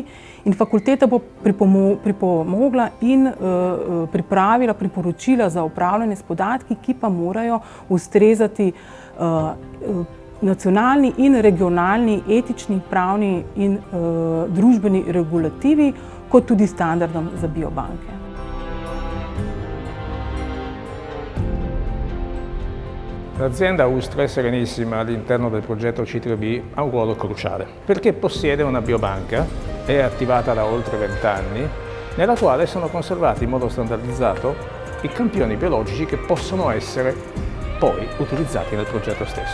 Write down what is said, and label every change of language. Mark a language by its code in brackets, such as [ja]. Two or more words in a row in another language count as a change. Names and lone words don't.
[sl] In fakulteta bo pripomogla in pripravila priporočila za upravljanje s podatki, ki pa morajo ustrezati nacionalni in regionalni etični, pravni in družbeni regulativi, kot tudi standardom za biobanke. [it] L'azienda Ustra è Serenissima all'interno del progetto C3B ha un ruolo cruciale perché possiede una biobanca, è attivata da oltre 20 anni, nella quale sono conservati in modo standardizzato i campioni biologici che possono essere poi utilizzati nel progetto stesso.